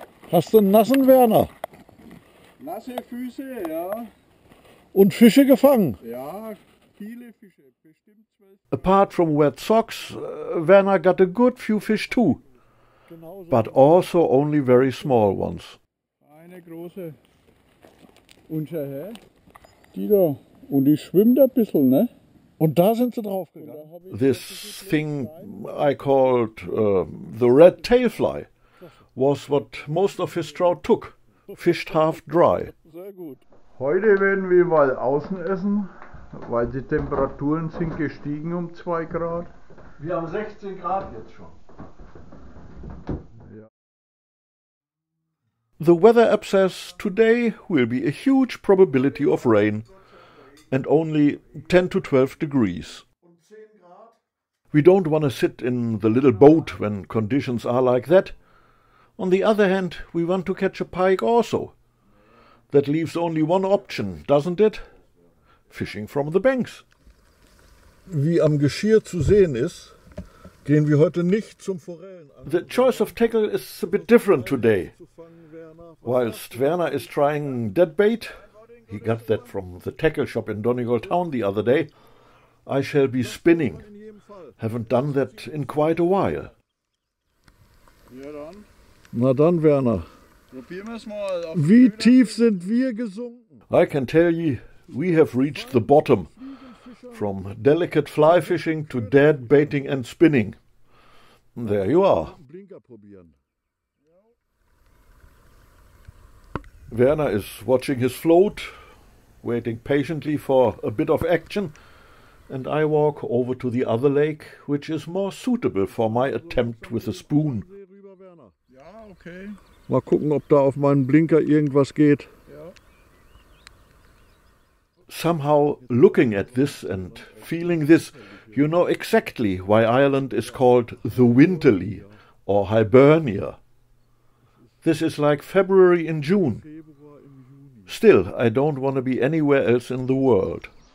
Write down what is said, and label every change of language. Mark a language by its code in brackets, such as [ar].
[de] Hast du einen nassen Werner? Nasse Füße, ja. Und Fische gefangen? Ja, viele Fische, bestimmt 12. [en] Apart from wet socks, Werner got a good few fish too, [de] Genauso. [en] but also only very small ones. [de] Eine große. Und schau her. Die da. Und die schwimmt ein bisschen, ne? Und da sind sie draufgegangen. [en] This thing I called the red tailfly was what most of his trout took, fished half dry. [de] Sehr gut. Heute werden wir mal außen essen, weil die Temperaturen sind gestiegen um 2 Grad. Wir haben 16 Grad jetzt schon. [en] The weather app says today will be a huge probability of rain and only 10 to 12 degrees. We don't want to sit in the little boat when conditions are like that. On the other hand, we want to catch a pike also. That leaves only one option, doesn't it? Fishing from the banks. [de] Wie am Geschirr zu sehen ist, gehen wir heute nicht zum Forellenangeln. [en] The choice of tackle is a bit different today. Whilst Werner is trying dead bait, he got that from the tackle shop in Donegal town the other day, I shall be spinning. Haven't done that in quite a while. [de] Ja dann, Na dann, Werner. probieren wir es mal. Auf Wie Köder. tief sind wir gesunken? [en] I can tell ye, we have reached the bottom. From delicate fly fishing to dead baiting and spinning. There you are. [de] Blinker probieren. [en] Werner is watching his float, waiting patiently for a bit of action, and I walk over to the other lake, which is more suitable for my attempt with a spoon. [de] See rüber, Werner. Ja, okay. Mal gucken, ob da auf meinen Blinker irgendwas geht. Ja. [en] Somehow, looking at this and feeling this, you know exactly why Ireland is called the Winterly or Hibernia. This is like February in June. Still, I don't want to be anywhere else in the world.